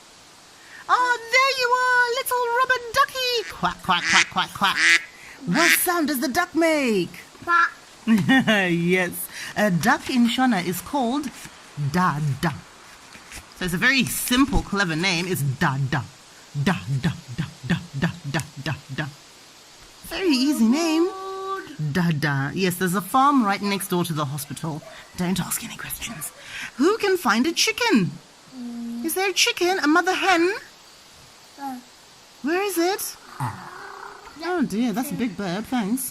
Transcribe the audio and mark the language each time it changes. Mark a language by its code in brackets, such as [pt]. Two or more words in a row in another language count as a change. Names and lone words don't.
[en] Oh, there you are, little rubber ducky. Quack, quack, quack, quack, quack. What sound does the duck make? Quack. Yes, a duck in Shona is called Dada. So it's a very simple, clever name. It's Dada. Da, da, da, da, da, da, da, da. Very easy name. Dada. Yes, there's a farm right next door to the hospital. Don't ask any questions. Who can find a chicken? Is there a chicken? A mother hen? Where is it? Oh dear, that's a big bird, thanks.